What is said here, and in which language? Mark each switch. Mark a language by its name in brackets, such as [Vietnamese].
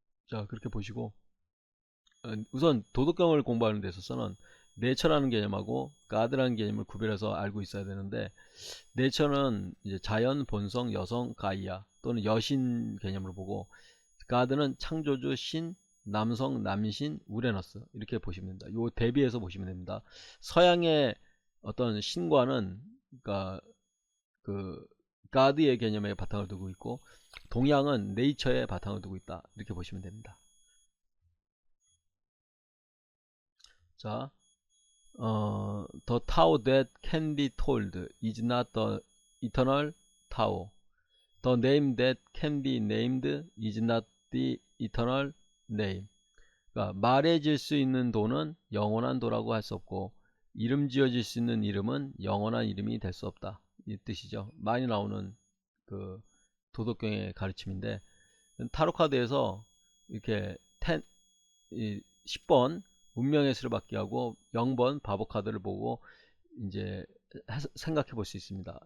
[Korean] 자, 그렇게 보시고, 우선 도덕경을 공부하는 데 있어서는 내처라는 개념하고 가드라는 개념을 구별해서 알고 있어야 되는데, 내처는 이제 자연, 본성, 여성, 가이아 또는 여신 개념으로 보고, 가드는 창조주, 신, 남성, 남신, 우레너스, 이렇게 보시면 됩니다. 요 대비해서 보시면 됩니다. 서양의 어떤 신과는, 그러니까 그 가드의 개념에 바탕을 두고 있고, 동양은 네이처에 바탕을 두고 있다, 이렇게 보시면 됩니다. [English] 자, the Tao that can be told is not the eternal Tao. The name that can be named is not the eternal name. [Korean] 그러니까 말해질 수 있는 도는 영원한 도라고 할 수 없고, 이름 지어질 수 있는 이름은 영원한 이름이 될 수 없다, 이 뜻이죠. 많이 나오는 그 도덕경의 가르침인데, 타로카드에서 이렇게 10번 운명의 수를 받게 하고 0번 바보 카드를 보고 이제 생각해 볼 수 있습니다.